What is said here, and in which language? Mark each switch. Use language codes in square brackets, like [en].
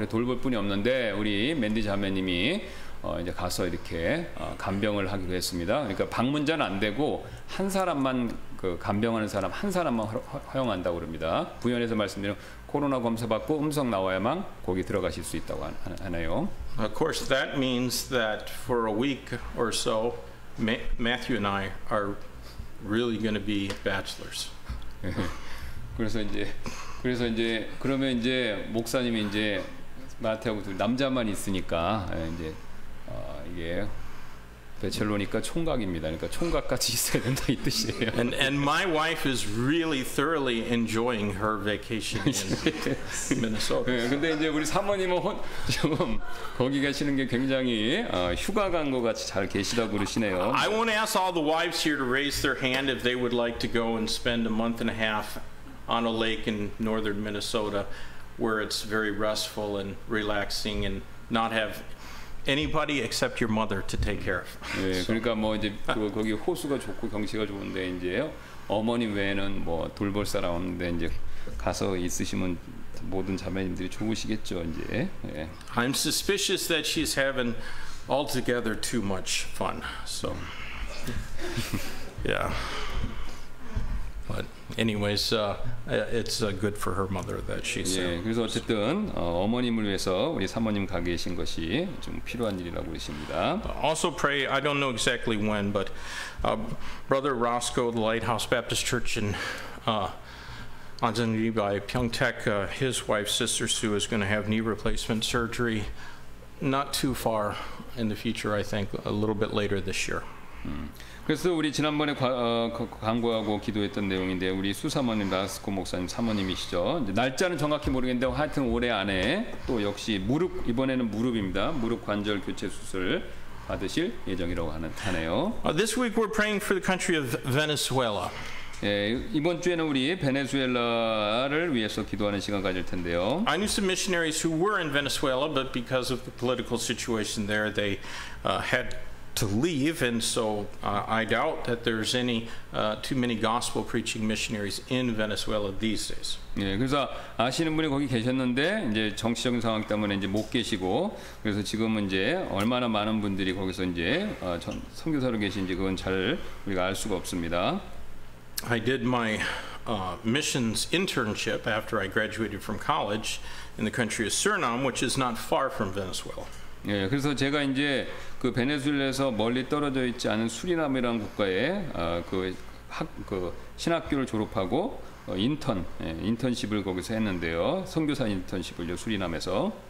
[ko] 그래서 돌볼 분이 없는데 우리 맨디 자매님이 이제 가서 이렇게 간병을 하기로 했습니다. 그러니까 방문자는 안 되고 한 사람만 그 간병하는 사람 한 사람만 허용한다고 그럽니다. 부연해서 말씀드리면 코로나 검사 받고 음성 나와야만 거기 들어가실 수 있다고 하네요. [en] Of course, that means that for a week or so, Matthew and I are really going to be bachelors. [ko] 그래서 이제 그러면 이제 목사님이 이제 마태하고 남자만 있으니까 이제 이게 배첼로니까 총각입니다. 그러니까 총각같이 있어야 된다 이 뜻이에요. [en] And my wife is really thoroughly enjoying her vacation in Minnesota. [ko] 네, 근데 이제 우리 사모님은 지금 거기 계시는 게 굉장히 휴가 간 것 같이 잘 계시다고 그러시네요. [en] I won't ask all the wives here to raise their hand if they would like to go and spend a month and a half on a lake in northern Minnesota where it's very restful and relaxing and not have anybody except your mother to take care of. [ko] 네, 그러니까 뭐 이제 거기 호수가 좋고 경치가 좋은데 이제 어머님 외에는 뭐 돌볼 사람 없는데 이제 가서 있으시면 모든 자매님들이 좋으시겠죠, 이제. 예. [en] I'm suspicious that she's having altogether too much fun. So yeah. But anyways, it's good for her mother that she's there. [ko] 예, 그래서 어쨌든 어머님을 위해서 우리 사모님 가 계신 것이 좀 필요한 일이라고 그러십니다. [en] Also pray, I don't know exactly when, but Brother Roscoe, the Lighthouse Baptist Church in Anjangri by Pyeongtaek, his wife, Sister Sue, is going to have knee replacement surgery not too far in the future, I think, a little bit later this year. [ko] 그래서 우리 지난번에 광고하고 기도했던 내용인데 우리 수사모님 라스코 목사님 사모님이시죠. 이제 날짜는 정확히 모르겠는데 하여튼 올해 안에 또 역시 이번에는 무릎입니다. 무릎 관절 교체 수술 받으실 예정이라고 하네요. [en] This week we're praying for the country of Venezuela. [ko] 이번 주에는 우리 베네수엘라를 위해서 기도하는 시간 가질 텐데요. [en] I knew some missionaries who were in Venezuela, but because of the political situation there, they had to leave, and so I doubt that there's any too many gospel preaching missionaries in Venezuela these days. [ko] 예, 그래서 아시는 분이 거기 계셨는데 이제 정치적인 상황 때문에 이제 못 계시고 그래서 지금은 이제 얼마나 많은 분들이 거기서 이제 선교사로 계신지 그건 잘 우리가 알 수가 없습니다. [en] I did my missions internship after I graduated from college in the country of Suriname, which is not far from Venezuela. [ko] 예, 그래서 제가 이제 그 베네수엘라에서 멀리 떨어져 있지 않은 수리남이라는 국가에 그 신학교를 졸업하고 인턴십을 거기서 했는데요. 선교사 인턴십을요, 수리남에서.